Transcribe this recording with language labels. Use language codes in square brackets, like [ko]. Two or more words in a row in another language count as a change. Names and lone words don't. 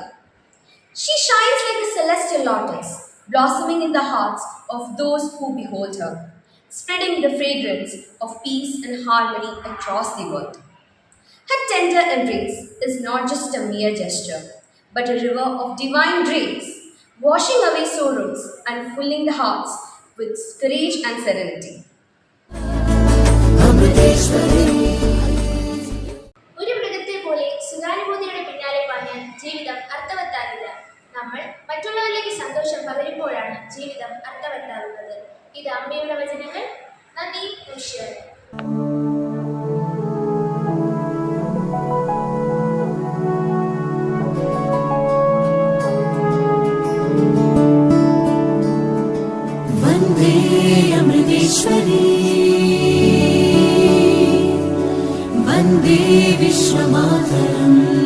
[en] She shines like a celestial lotus, blossoming in the hearts of those who behold her, spreading the fragrance of peace and harmony across the world. Her tender embrace is not just a mere gesture, but a river of divine grace, washing away sorrows and filling the hearts with courage and serenity. [ml] ഒരു മൃഗത്തെ പോലെ സുഖാനുഭൂതിയുടെ പിന്നാലെ പാഞ്ഞാൽ ജീവിതം അർത്ഥവത്താകില്ല. നമ്മൾ മറ്റുള്ളവരിലേക്ക് സന്തോഷം പകരുമ്പോഴാണ് ജീവിതം അർത്ഥവത്താകുന്നത്. ഇത് അമ്മയുടെ വചനങ്ങൾ. നന്ദി, നമസ്കാരം. [sa] वन्दे अमृतेश्वरी वन्दे विश्वमातरम्